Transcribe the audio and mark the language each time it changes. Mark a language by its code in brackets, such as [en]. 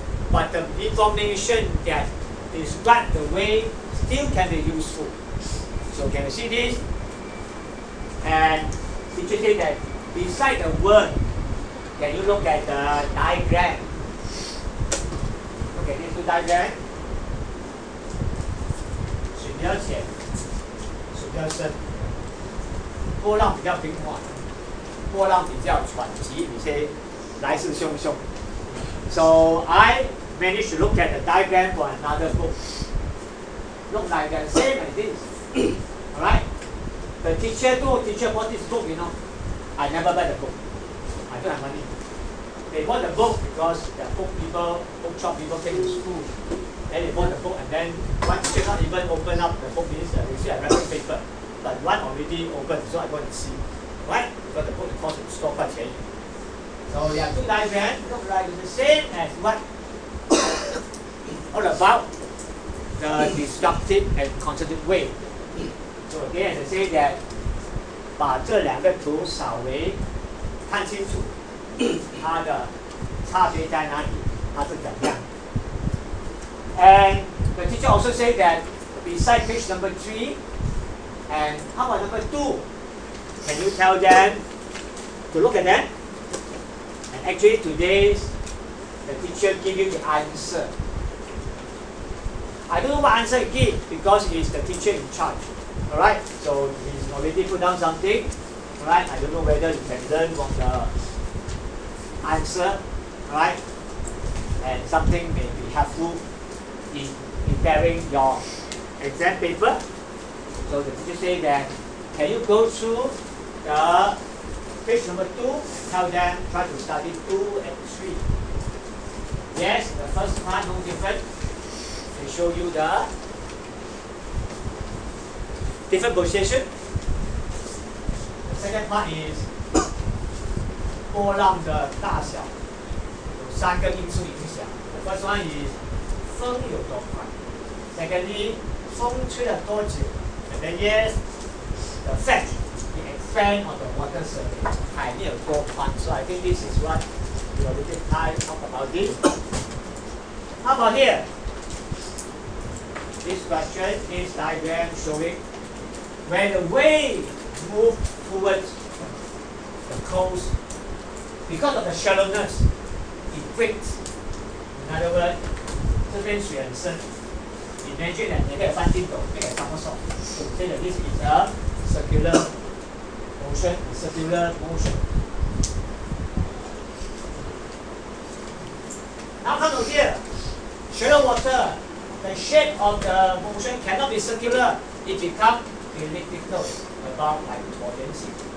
[en] But the information that describe the wave still can be useful. So can you see this? And teacher said that beside the word, can you look at the diagram? Look at these 2 diagrams. [zh] 水比较浅，水比较深，波浪比较平缓，波浪比较喘急，有些来势汹汹。 [en] So I managed to look at the diagram for another book. Look like the same as this. Alright? The teacher bought this book, you know. I never buy the book. I don't have money. They bought the book because the bookshop people came to school. Then they bought the book, and then one teacher not even open up the book, means they see a wrapping paper. But one already open, so I go and see. Right? Because the book cost 10块钱. So there are 2 diagrams, look like the same as what all about the destructive and constructive way. So again, I say that [zh] 把这两个图稍微看清楚，它的差别在哪里，它是怎样。 [en] And the teacher also said that beside page number 3 and how about number 2, can you tell them to look at them? And actually today the teacher give you the answer. I don't know what answer he give because he's the teacher in charge. Alright, so he's already put down something. Alright, I don't know whether you can learn from the answer. Alright, and something may be helpful in preparing your exam paper. So the teacher say that, can you go through the page number 2 and tell them try to study 2 and 3. Yes, the first part no different. They show you the different position. The second part is [zh] 波浪的大小有3个因素影响。 [en] The first one is [zh] 风有多快。 [en] Secondly, [zh] 风吹了多久。 [en] And then yes, the fact, the extent of the water surface, [zh] 海面有多宽。 [en] So I think this is what we already talk about this. How about here? This question, this diagram showing when the wave moves towards the coast, because of the shallowness, it breaks. In other words, [zh] 这边水很深 [en] imagine that [zh] 你可以翻筋斗，你可以翻个手。 [en] So that this is a circular motion. Now come to here. Shallow water, the shape of the motion cannot be circular. It becomes elliptical, about like buoyancy.